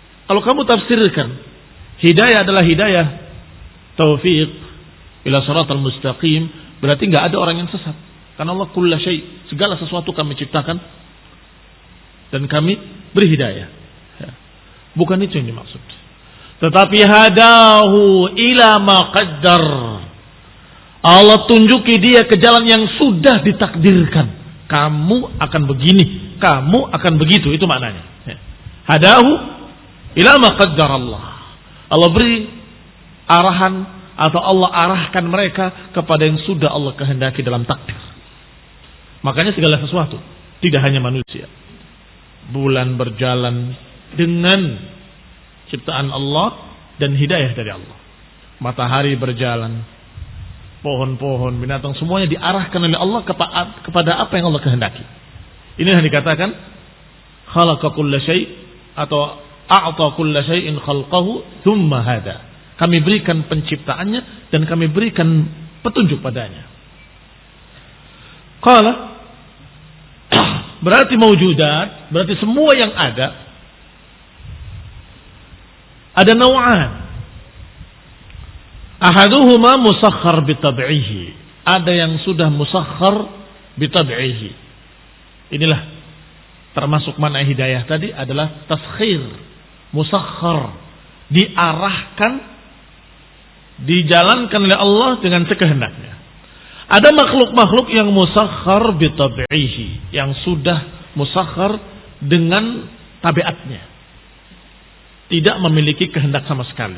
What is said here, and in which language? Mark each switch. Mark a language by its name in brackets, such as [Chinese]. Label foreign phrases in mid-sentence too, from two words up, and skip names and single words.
[Indonesian] kalau kamu tafsirkan hidayah adalah hidayah taufiq [Arabic] إلى الصراط المستقيم, [Indonesian] berarti enggak ada orang yang sesat. Karena Allah [Arabic] كل شيء, [Indonesian] segala sesuatu kami ciptakan dan kami beri hidayah. Bukan itu yang dimaksud. [Arabic] Tetapi هداه إلى ما قدر. [Indonesian] Allah tunjuki dia ke jalan yang sudah ditakdirkan. Kamu akan begini, kamu akan begitu, itu maknanya. [Arabic] هداه إلى ما قدر الله. [Indonesian] Allah beri arahan atau Allah arahkan mereka kepada yang sudah Allah kehendaki dalam takdir. Makanya segala sesuatu, tidak hanya manusia. Bulan berjalan dengan ciptaan Allah dan hidayah dari Allah. Matahari berjalan, pohon-pohon, binatang, semuanya diarahkan oleh Allah kepada apa yang Allah kehendaki. Ini yang dikatakan [Arabic] خلق كل شيء' atau أعطى كل شيء خلقه ثم هدى. [Indonesian] Kami berikan penciptaannya dan kami berikan petunjuk padanya. Qala, berarti mawjudat, berarti semua yang ada naw'an. [Arabic] أحدهما مسخر بطبعه. [Indonesian] Ada yang sudah [Arabic] مسخر بطبعه. [Indonesian] Inilah termasuk makna hidayah tadi adalah taskhir, musakhkhar, diarahkan, dijalankan oleh Allah dengan sekehendaknya. Ada makhluk-makhluk yang [Arabic] مسخر بطبعه, [Indonesian] yang sudah musakhkhar dengan tabiatnya, tidak memiliki kehendak sama sekali.